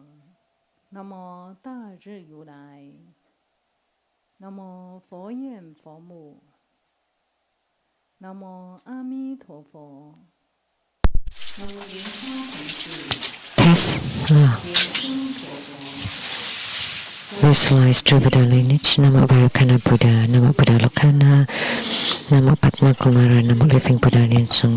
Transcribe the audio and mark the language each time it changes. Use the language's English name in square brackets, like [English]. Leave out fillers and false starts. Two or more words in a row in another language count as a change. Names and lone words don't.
[Chinese] 南无大日如来，南无佛眼佛母，南无阿弥陀佛，南无莲花同志，莲生佛佛。 [English] Visualize true Buddha lineage, Namo Vayukana Buddha, Namo Buddha Lokana, Namo Padma Kumara, Namo Living Buddha Linsung.